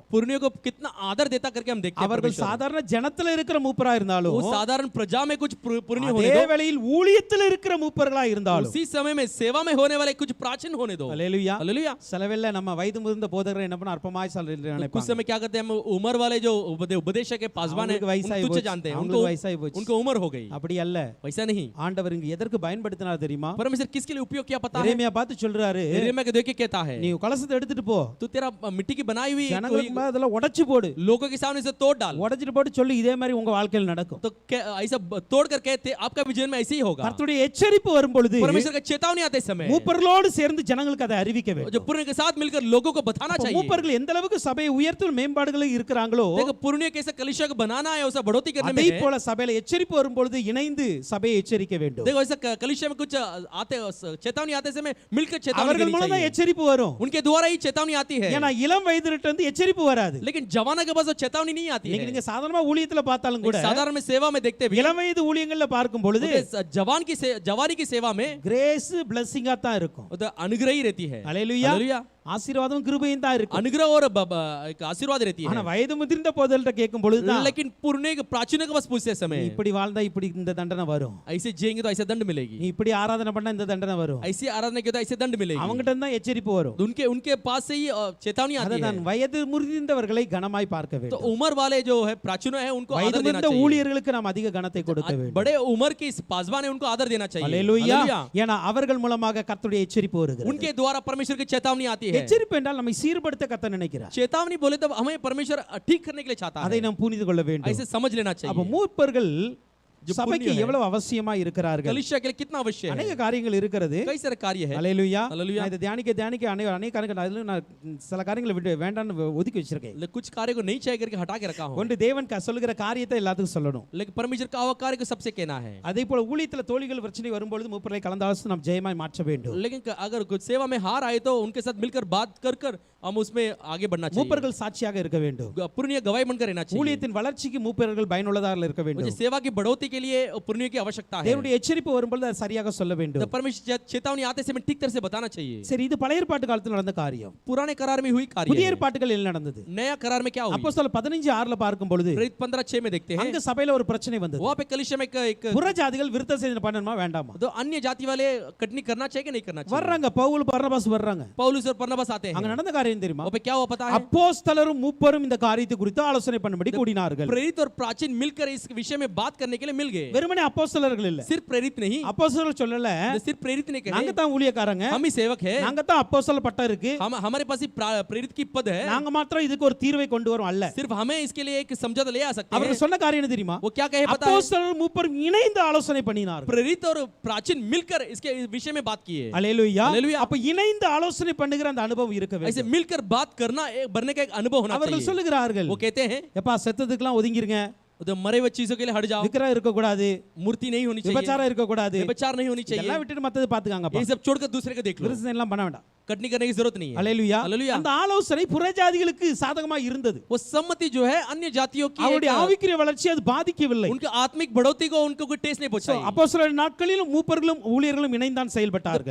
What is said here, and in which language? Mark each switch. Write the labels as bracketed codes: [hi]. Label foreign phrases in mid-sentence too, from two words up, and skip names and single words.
[hi] पुरनियों को कितना आदर देता करके हम देखते हैं. [ta] அவர்கள் [hi] परमेश्वर. [ta] சாதாரண ஜனத்துல இருக்கிற மூப்பரா இருந்தாலும் [hi] वो साधारण प्रजा में कुछ पुरनियों होने [ta] அதே [hi] दो. [ta] வேளையில் ஊழியத்தில் இருக்கிற மூப்பர்களா இருந்தாலும் [hi] उसी समय में सेवा में होने वाले कुछ प्राचीन होने दो. [ta] அல்லேலூயா. [hi] हालेलुया. [ta] செலவெல்ல நம்ம வயது முதிர்ந்த போதகரை என்ன பண்ண அற்பமாய் [hi] तो कुछ [ta] நினைப்பாங்க. [hi] समय क्या करते हैं हम उम्र वाले जो उपदेशक के पासवान है [ta] அவங்களுக்கு வயசாகி [hi] उनको तुच्छ [ta] போச்சு. [hi] जानते हैं. [ta] அவங்களுக்கு வயசாகி போச்சு. [hi] उनको उम्र हो गई. [ta] அப்படி அல்ல. [hi] वैसा नहीं. [ta] ஆண்டவர் இங்க எதற்கு பயன்படுத்தினார் தெரியுமா? [hi] परमेश्वर किसके लिए उपयोग किया पता है? [ta] எரேமியா பார்த்து சொல்றாரு, [hi] यिर्मयाह को देख के कहता है [ta] நீ கலசத்தை எடுத்துட்டு போ, [hi] तू तेरा मिट्टी की बनाई हुई [ta] ஜனங்களுக்கு முன்னாடி அதெல்லாம் உடைச்சு போடு, [hi] लोगों के सामने से तोड़ डाल. [ta] உடைச்சிட்டு போட்டு சொல்லி இதே மாதிரி உங்க வாழ்க்கையில் நடக்கும். [hi] तो ऐसा तोड़ कर कहते आपका भी जीवन में ऐसे ही होगा. [ta] கர்த்தருடைய எச்சரிப்பு வரும் பொழுது [hi] परमेश्वर का चेतावनी आते समय [ta] மூப்பர்களோடு சேர்ந்து ஜனங்களுக்கு அதை அறிவிக்க வேண்டும். [hi] जो पुरनियों के साथ मिलकर लोगों को बताना [ta] அப்ப [hi] चाहिए. [ta] மூப்பர்கள் எந்த அளவுக்கு சபையை உயர்த்தும் மேம்பாடுகள் இருக்கிறாங்களோ [hi] देखो पुरनियों कैसे कलीसिया को बनाना है उसे बढ़ोतरी करने [ta] அதே [hi] में है. [ta] போல சபையில எச்சரிப்பு வரும் பொழுது இணைந்து சபையை எச்சரிக்க வேண்டும். [hi] देखो ऐसा कलीसिया में कुछ आते चेतावनी आते समय मिलकर चेतावनी [ta] அவர்கள் [hi] देनी [ta] மூலம் தான் [hi] चाहिए. [ta] எச்சரிப்பு வரும். [hi] उनके द्वारा ही चेतावनी आती है. [ta] ஏன்னா இளம் வயதிலிட்டு வந்து எச்சரிப்பு வராது. [hi] लेकिन जवाना के पास वो चेतावनी नहीं आती [ta] இன்னைக்கு [hi] है. [ta] நீங்க சாதாரணமா ஊழியத்துல பார்த்தாலும் கூட [hi] साधारण में सेवा में देखते भी [ta] இளம் வயது ஊழியங்கள்ல பார்க்கும் பொழுது [hi] जवानी की सेवा में [en] grace blessing [ta] தான் இருக்கும். [hi] वो तो अनुग्रह ही रहती है. [ta] அல்லேலூயா. [hi] हालेलुया. [ta] ஆசீர்வாதம் கிருபையும் தான் இருக்கும். [hi] अनुग्रह और एक आशीर्वाद रहती [ta] ஆனா [hi] है. [ta] வயது முதிர்ந்த போதல்கிட்ட கேட்கும் பொழுது தான் [hi] लेकिन पुरने प्राचीनों के पास पूछते समय [ta] இப்படி வாழ்ந்தா இப்படி இந்த தண்டனை வரும், [hi] ऐसे जिएंगे तो ऐसे दंड [ta] நீ [hi] मिलेगी, [ta] இப்படி ஆராதனை பண்ணா இந்த தண்டனை வரும், [hi] ऐसी आराधना किया तो ऐसे दंड मिलेगी. [ta] அவங்ககிட்ட தான் எச்சரிப்பு வரும். [hi] तो उनके पास से ही चेतावनी आती है. [ta] அதுதான் வயது முதிர்ந்தவர்களை கனமாய் பார்க்க [hi] तो [ta] வேண்டும். [hi] उम्र वाले जो है प्राचीनों है उनको [ta] வயது [hi] आदर देना [ta] முதிர்ந்த [hi] चाहिए. [ta] ஊழியர்களுக்கு நாம் அதிக கனத்தை கொடுக்க வேண்டும். [hi] बड़े उम्र के पासवान है उनको आदर देना चाहिए. [ta] அல்லேலூயா. [hi] हालेलुया. [ta] ஏன்னா அவர்கள் மூலமாக கர்த்தருடைய எச்சரிப்பு வருகிறது. [hi] उनके द्वारा परमेश्वर की चेतावनी आती है. [ta] எச்சரிப்பு என்றால் நம்மை சீர்படுத்த கர்த்தர் நினைக்கிறார். [hi] चेतावनी बोले तो हमें परमेश्वर ठीक करने के लिए चाहता [ta] அதை [hi] है. [ta] நாம் புரிந்து கொள்ள வேண்டும். [hi] ऐसे समझ लेना [ta] அப்ப [hi] चाहिए. [ta] மூப்பர்கள் [hi] जो [ta] சபைக்கு [hi] पुण्य है, [ta] எவ்வளவு அவசியமா இருக்கிறார்கள். [hi] कलीसिया के लिए कितना आवश्यक [ta] அநேக [hi] है. [ta] காரியங்கள் இருக்கிறது. [hi] कई सारे कार्य है. [ta] அல்லேலூயா. [hi] हालेलुया. [ta] நான் இதை தியானிக்க அநேக காரியங்கள் அதுல நான் சில காரியங்களை விட்டு வேண்டாம்னு ஒதுக்கி வச்சிருக்கேன். [hi] कुछ कार्य को नहीं चाहिए करके हटा के रखा हूं. [ta] ஒன்று தேவன் சொல்லுகிற காரியத்தை எல்லாத்துக்கும் சொல்லணும். [hi] लेकिन परमेश्वर का कार्य को सबसे कहना है. [ta] அதே போல ஊழியத்துல தோழிகள் பிரச்சனை வரும்பொழுது மூப்பர்களை கலந்தாலோசித்து நாம் ஜெயமாய் மாற்ற வேண்டும். [hi] लेकिन अगर कुछ सेवा में हार आए तो उनके साथ मिलकर बात कर हम उसमें आगे बढ़ना चाहिए. [ta] மூப்பர்கள் சாட்சியாக இருக்க வேண்டும். [hi] पुरनिया गवाही बनकर रहना चाहिए. [ta] ஊழியத்தின் வளர்ச்சிக்கு மூப்பர்கள் பயனுள்ளதாக இருக்க வேண்டும். [hi] मुझे सेवा की बढ़ोतरी के लिए पुरनियों की आवश्यकता है. [ta] தேவனுடைய எச்சரிப்பு வரும்பொழுது அதை சரியாக சொல்ல [hi] तो [ta] வேண்டும். [hi] परमेश्वर चेतावनी आते समय ठीक तरह से बताना चाहिए. [ta] சரி, இது பழைய ஏற்பாட்டு காலத்தில் நடந்த காரியம். [hi] पुराने करार में हुई कार्य [ta] புதிய [hi] है. [ta] ஏற்பாட்டுகள் என்ன நடந்தது? [hi] नया करार में क्या हुई? [ta] அப்போஸ்தலர் 15:6 பார்க்கும் பொழுது [hi] प्रेरित 15:6 में देखते हैं [ta] அங்க சபையில ஒரு பிரச்சனை வந்தது. [hi] वहां पे कलीसिया में एक [ta] புறஜாதிகள் விருத்த சேதனம் பண்ணணுமா வேண்டாமா? [hi] तो अन्य जाति वाले कटनी करना चाहिए कि नहीं करना चाहिए? [ta] வர்றாங்க, பவுல் பர்னபாஸ் வர்றாங்க. [hi] पौलुस और बरनबास आते [ta] அங்க [hi] हैं. [ta] நடந்த காரியம் காரியம் தெரியுமா? [hi] वहाँ पे क्या हुआ पता है? [ta] அப்போஸ்தலரும் மூப்பரும் இந்த காரியத்தை குறித்து ஆலோசனை பண்ணும்படி கூடினார்கள். [hi] प्रेरित और प्राचीन मिलकर इस विषय में बात करने के लिए मिल गए. [ta] வெறுமனே அப்போஸ்தலர்கள் இல்ல, [hi] सिर्फ प्रेरित नहीं, [ta] அப்போஸ்தலர்கள் சொல்லல, [hi] सिर्फ प्रेरित ने [ta] நாங்க [hi] कहे [ta] தான் ஊழியக்காரங்க, [hi] हम ही सेवक है, [ta] நாங்க தான் அப்போஸ்தல பட்டம் இருக்கு, [hi] हमारे पास ही प्रेरित की पद है, [ta] நாங்க மாத்திரம் இதுக்கு ஒரு தீர்வை கொண்டு வரோம் அல்ல. [hi] सिर्फ हमें इसके लिए एक समझौता ले आ सकते हैं. [ta] அவர்கள் சொன்ன காரியம் என்ன தெரியுமா? [hi] वो क्या कहे पता है? [ta] அப்போஸ்தலரும் மூப்பரும் இணைந்து ஆலோசனை பண்ணினார்கள். [hi] प्रेरित और प्राचीन मिलकर इसके विषय में बात की है. [ta] அல்லேலூயா. அல்லேலூயா. அப்ப இணைந்து ஆலோசனை பண்ணுகிற அந்த அனுபவம் இருக்க [hi] ऐसे [ta] வேண்டும். [hi] मिलकर बात करना बनने का एक अनुभव होना [ta] அவர்கள் [hi] चाहिए. [ta] சொல்லுகிறார்கள், [hi] वो कहते हैं [ta] எப்பா செத்ததுக்கெல்லாம் ஒதுங்கிருங்க, [hi] तो मरे हुए चीजों के लिए हट जाओ, [ta] விக்கிரகம் இருக்க கூடாது, [hi] मूर्ति नहीं होनी चाहिए, [ta] விபச்சாரம் இருக்க கூடாது, [hi] व्यभिचार नहीं होनी चाहिए, [ta] இதெல்லாம் விட்டுட்டு மத்தது பாத்துக்காங்கப்பா, [hi] ये सब छोड़कर दूसरे को देख लो, [ta] விருசம் எல்லாம் பண்ண வேண்டாம். [hi] कटनी करने की जरूरत नहीं है. [ta] அல்லேலூயா. [hi] हालेलुया. [ta] அந்த ஆலோசனை புறஜாதிகளுக்கு சாதகமா இருந்தது. [hi] वो सम्मति जो है अन्य जातियों की [ta] அவருடைய ஆவிக்குரிய வளர்ச்சி அது பாதிக்கவில்லை. [hi] उनकी आत्मिक बढ़ोतरी को उनको कोई टेस्ट नहीं पहुंचाई. [ta] அப்போஸ்தலர் நாட்களிலும் மூப்பர்களும் ஊழியர்களும் இணைந்தான் செயல்பட்டார்கள்.